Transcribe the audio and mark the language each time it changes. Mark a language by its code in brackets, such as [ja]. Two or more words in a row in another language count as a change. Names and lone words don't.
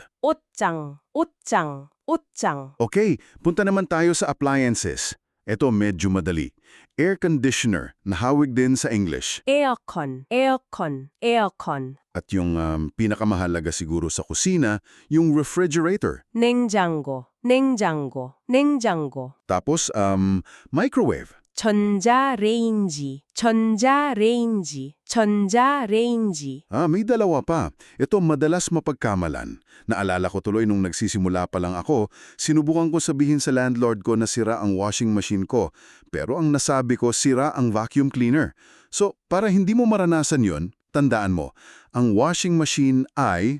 [ko] 옷장, 옷장, 옷장. [tl] Okay, punta naman tayo sa appliances. Ito medyo madali. [en] Air conditioner, [tl] nahawig din sa English. [ko] 에어컨, 에어컨, 에어컨. [tl] At yung pinakamahalaga siguro sa kusina, yung refrigerator. [ko] 냉장고, 냉장고, 냉장고. [tl] Tapos, microwave. [ko] 전자레인지, 전자레인지, 전자레인지. [tl] May dalawa pa. Ito madalas mapagkamalan. Naalala ko tuloy nung nagsisimula pa lang ako, sinubukan ko sabihin sa landlord ko na sira ang [en] washing machine [tl] ko. Pero ang nasabi ko, sira ang [en] vacuum cleaner. [tl] So, para hindi mo maranasan yon, tandaan mo, ang [en] washing machine [tl] ay,